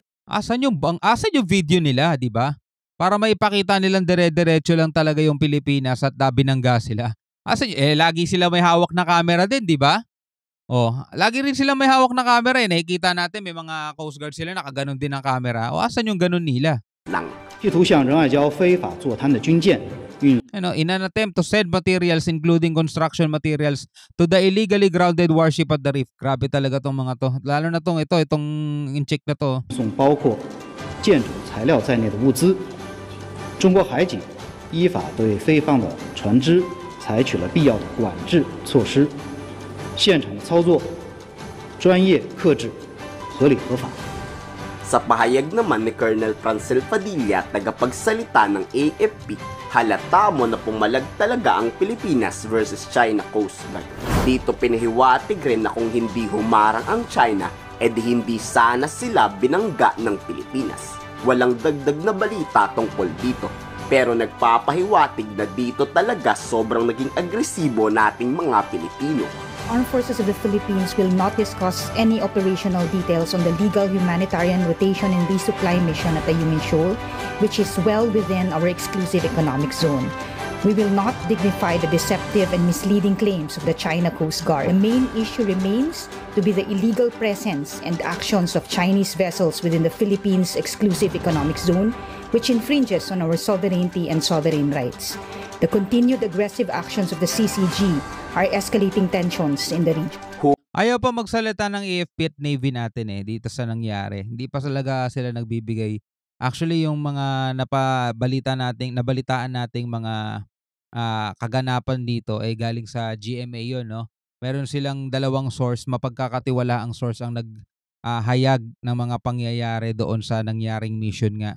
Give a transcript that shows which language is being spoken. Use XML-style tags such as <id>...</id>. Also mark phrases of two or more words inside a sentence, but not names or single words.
<tl>Asan yung video nila, di ba? Para maipakita nilang dire-diretso lang talaga yung Pilipinas at binangga sila. Lagi sila may hawak na camera din, di ba? Lagi rin sila may hawak na camera. Nakikita natin may mga Coast Guard sila nakaganon din ang camera. Asan yung ganon nila?</tl> <en>In an attempt to send materials including construction materials to the illegally grounded warship at the reef.</en> <tl>Grabe talaga tong mga to. Lalo na itong in-check na to.</tl> <zh>包括建筑材料在内的物资，中国海警依法对非法的船只采取了必要的管制措施，现场的操作专业、克制、合理、合法。</zh> <tl>Sa pahayag naman ni Colonel Francel Padilla, tagapagsalita ng AFP, halata mo na pumalag talaga ang Pilipinas versus China Coast Guard. Dito pinahiwatig rin na kung hindi humarang ang China, edi hindi sana sila binangga ng Pilipinas. Walang dagdag na balita tungkol dito. Pero nagpapahiwatig na dito talaga sobrang naging agresibo nating mga Pilipino.</tl> <en>Armed Forces of the Philippines will not discuss any operational details on the legal humanitarian rotation and resupply mission at Ayungin Shoal, which is well within our exclusive economic zone. We will not dignify the deceptive and misleading claims of the China Coast Guard. The main issue remains to be the illegal presence and actions of Chinese vessels within the Philippines Exclusive Economic Zone, which infringes on our sovereignty and sovereign rights. The continued aggressive actions of the CCG are escalating tensions in the region.</en> <tl>Ayaw pa magsalita ng AFP at Navy natin dito sa nangyari. Hindi pa talaga sila nagbibigay. Actually, yung mga nabalitaan nating mga kaganapan dito ay galing sa GMA yun, no? Meron silang dalawang source, mapagkakatiwalaang source ang hayag ng mga pangyayari doon sa nangyaring mission nga.</tl>